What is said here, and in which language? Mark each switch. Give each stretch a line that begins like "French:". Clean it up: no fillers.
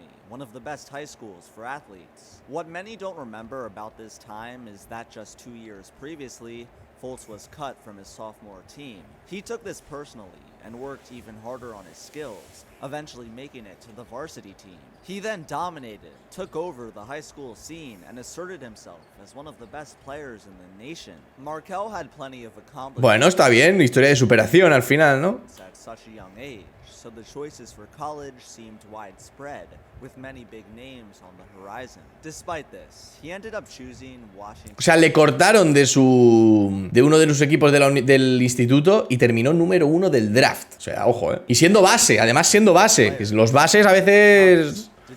English: One of the best high schools for athletes. What many don't remember about this time is that just 2 years previously, Fultz was cut from his sophomore team. He took this personally and worked even harder on his skills, eventually making it to the varsity team. He then dominated, took over the high school scene, and asserted himself as one of the best players in the nation. Markelle had plenty of accomplishments.
Spanish: Bueno, está bien, historia de superación al final, ¿no?
English: At such a young age, so the choices for college seemed widespread, with many big names on the horizon. Despite this, he ended up choosing Washington.
Spanish: O sea, le cortaron de uno de los equipos del instituto y terminó número 1 del draft. O sea, ojo, Y siendo base, además siendo base, que los bases a veces